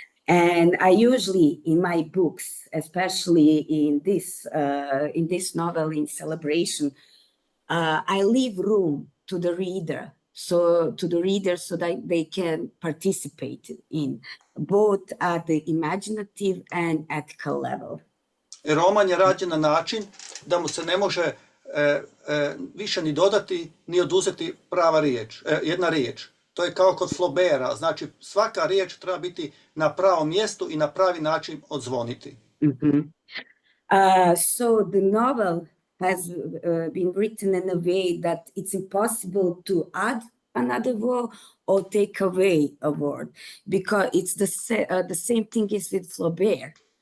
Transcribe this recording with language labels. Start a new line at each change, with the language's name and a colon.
English: And I usually, in my books, especially in this novel, In Celebration, I leave room to the reader, so that they can participate in both at the imaginative and ethical level.
Croatian: Roman je rađen na način da mu se ne može više ni dodati ni oduzeti prava riječ, jedna riječ. To je kao kod Flaubera, znači svaka riječ treba biti na pravom mjestu i na pravi način odzvoniti.
English: So the novel has been written in a way that it's impossible to add another word or take away a word, because it's the same thing is with Flaubert.